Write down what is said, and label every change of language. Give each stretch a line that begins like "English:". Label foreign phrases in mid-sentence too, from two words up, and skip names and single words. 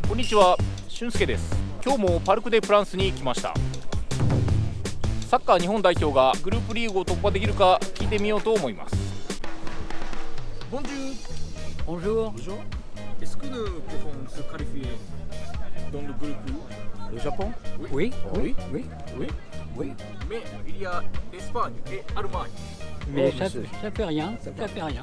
Japanese: ちは、俊介です。今日もパルク・デ・プランスに来ました。サッカー日本代表がグループリーグを突破できるか聞いてみようと思います。Bonjour.
French: Bonjour. Bonjour. Est-ce que nous pouvons se qualifier dans le groupe Le Japon? Oui, Oui. oui, Oui. oui. Mais il y a l'Espagne et l'Allemagne. Mais Oh, ça monsieur. fait rien, ça fait rien.